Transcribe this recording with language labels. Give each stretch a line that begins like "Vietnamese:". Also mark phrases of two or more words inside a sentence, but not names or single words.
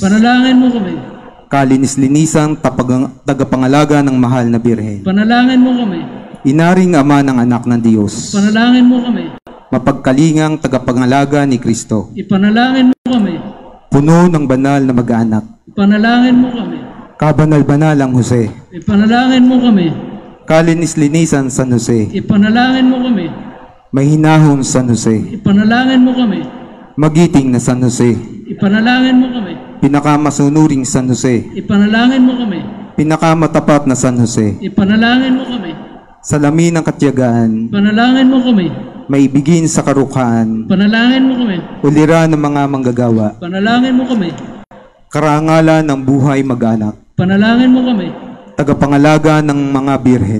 Filipino: Panalangin mo kami. kalinis-linisang tagapangalaga ng mahal na birhen, Panalangin mo kami. inaring ama ng anak ng Diyos, Panalangin mo kami. mapagkalingang tagapangalaga ni Kristo, Ipanalangin mo kami. puno ng banal na mag-anak, Ipanalangin mo kami. kabanal-banalang Jose, Ipanalangin mo kami. kalinis-linisan San Jose, Ipanalangin mo kami. mahinahon San Jose, Ipanalangin mo kami. magiting na San Jose, Ipanalangin mo kami. pinakamasunuring San Jose, Ipanalangin mo kami. pinakamatapat na San Jose, Ipanalangin mo kami. salamin ng katiyagaan, Panalangin mo kami. maibigin sa karukhaan, Panalangin mo kami. ulira ng mga manggagawa, Panalangin mo kami. karangalan ng buhay mag-anak, Panalangin mo kami. tagapangalaga ng mga birhen,